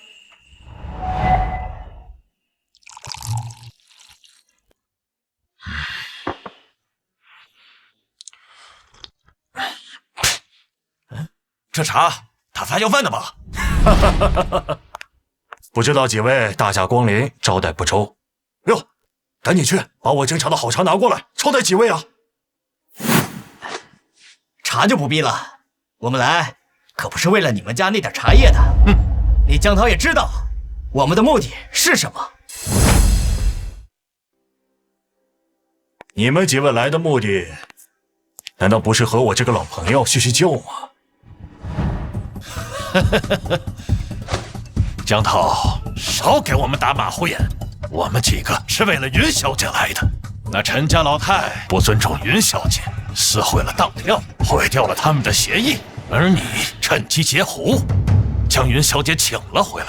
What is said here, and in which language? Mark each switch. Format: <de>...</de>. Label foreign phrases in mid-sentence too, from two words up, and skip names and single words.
<zh>这茶打发要饭的吧？不知道幾位大駕光臨，招待不周。喲，趕緊去把我斟茶的好茶拿過來，招待幾位啊？茶就不必了，我們來可不是為了你們家那點茶葉的。李江濤也知道我們的目的是什麼。你們幾位來的目的，難道不是和我這個老朋友敘敘舊嗎？江濤，少給我們打馬虎眼，我們幾個是為了雲小姐來的。那陳家老太不尊重雲小姐，撕毀了當票，毀掉了他們的協議，而你趁機截胡，將雲小姐請了回來。</zh>